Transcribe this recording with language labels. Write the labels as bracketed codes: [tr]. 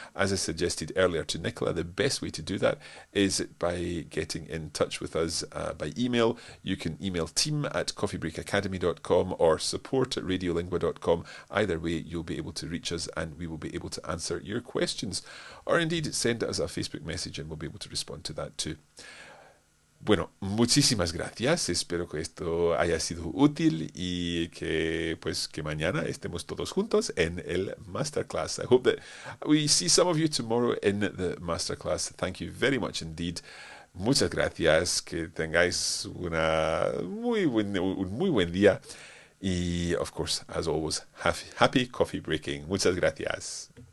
[en] As I suggested earlier to Nicola, the best way to do that is by getting in touch with us by email. You can email team@coffeebreakacademy.com or support@radiolingua.com. Either way, you'll be able to reach us, and we will be able to answer your questions. Or indeed, send us a Facebook message and we'll be able to respond to that too. [es] Bueno, muchísimas gracias. Espero que esto haya sido útil y que mañana estemos todos juntos en el masterclass. [en] I hope that we see some of you tomorrow in the masterclass. Thank you very much indeed. [es] Muchas gracias. Que tengáis un muy buen día. Y, [en] of course, as always, happy coffee breaking. [es] Muchas gracias.